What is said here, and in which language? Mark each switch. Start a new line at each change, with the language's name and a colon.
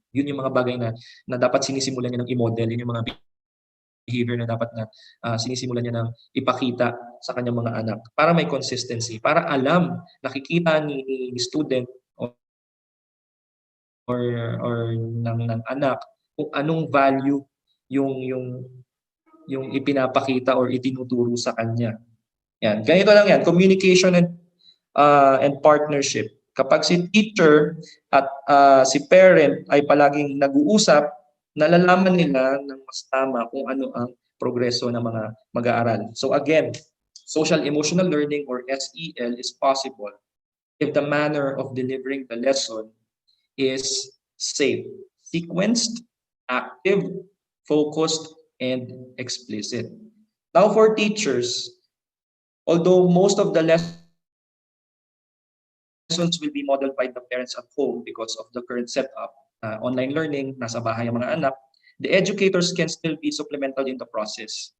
Filipino: Yun yung mga bagay na dapat sinisimulan niya ng i-model, yun yung mga behavior na dapat na sinisimulan niya ng ipakita sa kanyang mga anak para may consistency, para alam, nakikita ni student or ng anak kung anong value yung ipinapakita or itinuturo sa kanya. Yan, ganito lang yan,
English: communication and partnership.
Filipino: Kapag si teacher at si parent ay palaging nag-uusap, nalalaman nila ng mas tama kung ano ang progreso ng mga mag-aaral.
English: So again, social emotional learning or SEL is possible if the manner of delivering the lesson is safe, sequenced, active, focused, and explicit. Now for teachers, although most of the lessons will be modeled by the parents at home because of the current setup, online learning,
Filipino: nasa bahay ang mga anak,
English: the educators can still be supplemental in the process.